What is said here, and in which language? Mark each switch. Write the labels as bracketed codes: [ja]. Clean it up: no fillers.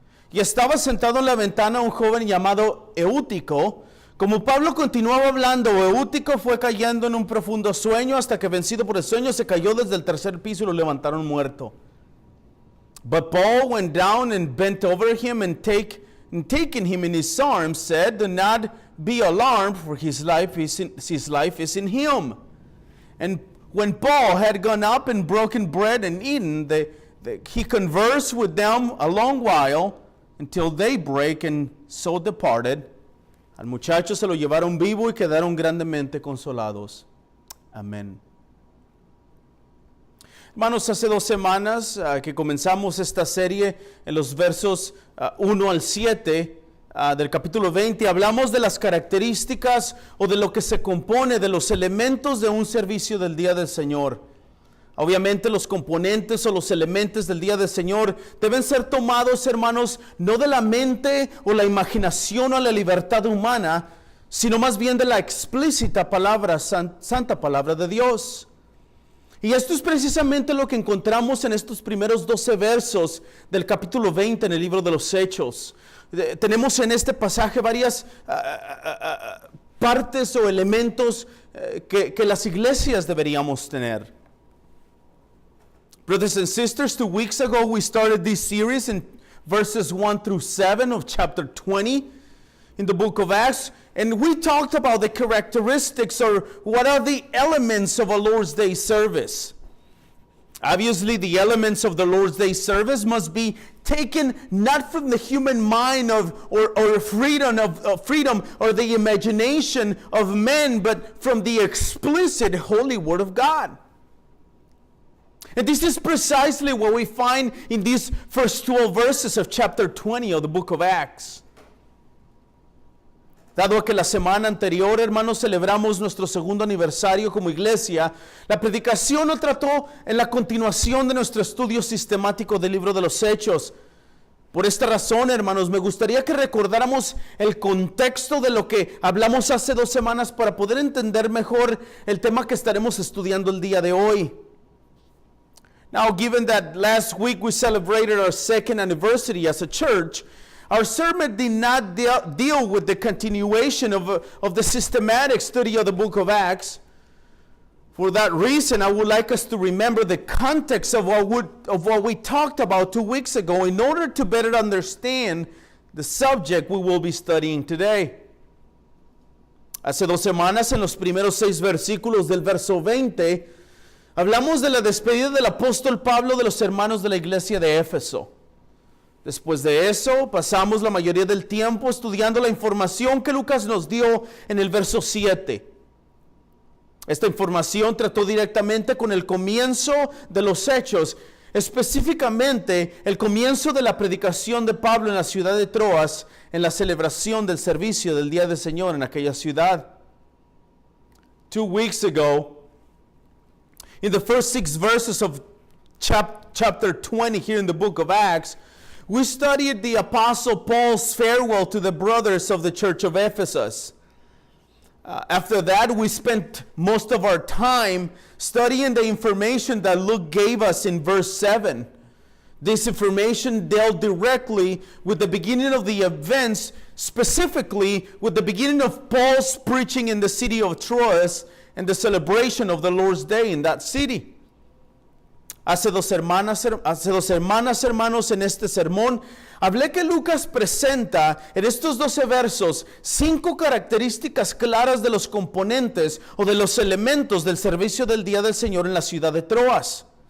[es] Y estaba sentado en la ventana un joven llamado Eutico. Como Pablo continuaba hablando, Eutico fue cayendo en un profundo sueño hasta que, vencido por el sueño, se cayó desde el tercer piso y lo levantaron muerto. [en] But Paul went down and bent over him and taking him in his arms, said, "Do not be alarmed, for his life is in him." And when Paul had gone up and broken bread and eaten, he conversed with them a long while until daybreak, and so departed. [es] Al muchacho se lo llevaron vivo y quedaron grandemente consolados. Amén. Hermanos, hace 2 semanas que comenzamos esta serie en los versos 1 al 7 del capítulo 20, hablamos de las características o de lo que se compone de los elementos de un servicio del Día del Señor. Obviamente los componentes o los elementos del Día del Señor deben ser tomados, hermanos, no de la mente o la imaginación o la libertad humana, sino más bien de la explícita palabra, santa palabra de Dios. Y esto es precisamente lo que encontramos en estos primeros 12 versos del capítulo 20 en el libro de los Hechos. Tenemos en este pasaje varias partes o elementos que las iglesias deberíamos tener. [en] Brothers and sisters, 2 weeks ago we started this series in verses 1 through 7 of chapter 20 in the book of Acts, and we talked about the characteristics or what are the elements of a Lord's Day service. Obviously, the elements of the Lord's Day service must be taken not from the human mind or freedom or the imagination of men, but from the explicit holy word of God. And this is precisely what we find in these first 12 verses of chapter 20 of the book of Acts. [es] Dado que la semana anterior, hermanos, celebramos nuestro segundo aniversario como iglesia, la predicación lo trató en la continuación de nuestro estudio sistemático del libro de los Hechos. Por esta razón, hermanos, me gustaría que recordáramos el contexto de lo que hablamos hace 2 semanas para poder entender mejor el tema que estaremos estudiando el día de hoy. [en] Now, given that last week we celebrated our 2nd anniversary as a church, our sermon did not deal with the continuation of the systematic study of the book of Acts. For that reason, I would like us to remember the context of what we talked about 2 weeks ago in order to better understand the subject we will be studying today. [es] Hace 2 semanas, en los primeros 6 versículos del verso 20, hablamos de la despedida del apóstol Pablo de los hermanos de la iglesia de Éfeso. Después de eso, pasamos la mayoría del tiempo estudiando la información que Lucas nos dio en el verso 7. Esta información trató directamente con el comienzo de los hechos, específicamente el comienzo de la predicación de Pablo en la ciudad de Troas, en la celebración del servicio del Día del Señor en aquella ciudad. [en] 2 weeks ago, in the first 6 verses of chapter 20 here in the book of Acts, we studied the Apostle Paul's farewell to the brothers of the church of Ephesus. After that, we spent most of our time studying the information that Luke gave us in verse 7. This information dealt directly with the beginning of the events, specifically with the beginning of Paul's preaching in the city of Troas and the celebration of the Lord's Day in that city. [es] Hace dos semanas, hermanos, en este sermón, hablé que Lucas presenta en estos 12 versos 5 características claras de los componentes o de los elementos del servicio del Día del Señor en la ciudad de Troas.